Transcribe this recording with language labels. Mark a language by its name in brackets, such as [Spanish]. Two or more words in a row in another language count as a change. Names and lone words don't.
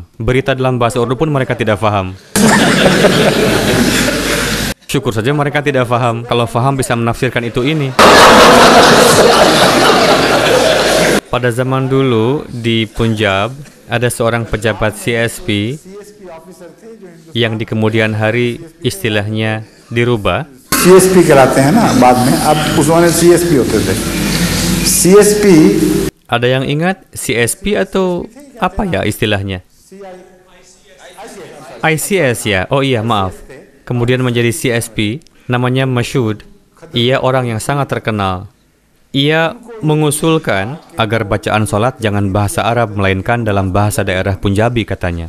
[Indonesian] Berita dalam bahasa Urdu pun mereka tidak faham. Syukur saja mereka tidak faham. Kalau faham bisa menafsirkan itu ini. Pada zaman dulu di Punjab, ada seorang pejabat CSP yang di kemudian hari istilahnya dirubah. [Hindi] CSP कहलाते हैं ना बाद में अब उस समय CSP होते थे. [Indonesian] CSP. Ada yang ingat CSP atau apa ya istilahnya? ICS ya. Oh iya, maaf. Kemudian menjadi CSP, namanya Masyud. Ia orang yang sangat terkenal. Ia mengusulkan agar bacaan sholat jangan bahasa Arab melainkan dalam bahasa daerah Punjabi katanya.